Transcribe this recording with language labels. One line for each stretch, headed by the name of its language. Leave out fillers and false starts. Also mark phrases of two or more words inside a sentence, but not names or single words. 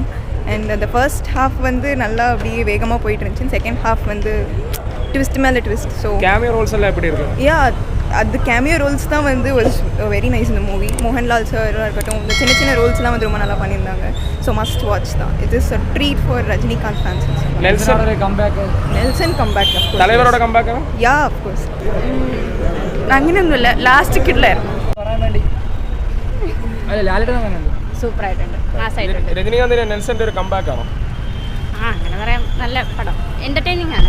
Tamil: அண்ட் அந்த
English: first half
Tamil: வந்து நல்லா அப்படியே வேகமாக போயிட்டு இருந்துச்சு.
English: second half
Tamil: வந்து ட்விஸ்ட் மேலே ட்விஸ்ட். ஸோ
English: cameo roles
Tamil: எல்லாம் எப்படி இருக்கு? அது
English: cameo roles
Tamil: தான் வந்து
English: was very nice
Tamil: இந்த மூவி. மோகன்லால் சாராக இருக்கட்டும், இந்த சின்ன சின்ன ரோல்ஸ்லாம் வந்து ரொம்ப நல்லா பண்ணியிருந்தாங்க.
English: So must watch
Tamil: தான்.
English: It is a treat for Rajinikanth fans.
Malayalam: നെൽസൺ കംബാക്ക് തലവരോടെ കമ്പാക്ക്
English: Ya of course.
Malayalam: അങ്ങനെയൊന്നുമില്ല, ലാസ്റ്റ് കിഡിലായിരുന്നു. സൂപ്പറായിട്ടുണ്ട്, മാസായിട്ടുണ്ട്. രജനീകാന്തിന്റെ നെൽസന്റെ ഒരു കമ്പാക്ക് ആണോ? അങ്ങനെ പറയാം. നല്ല പടം, എന്റർടൈനിങ് ആണ്.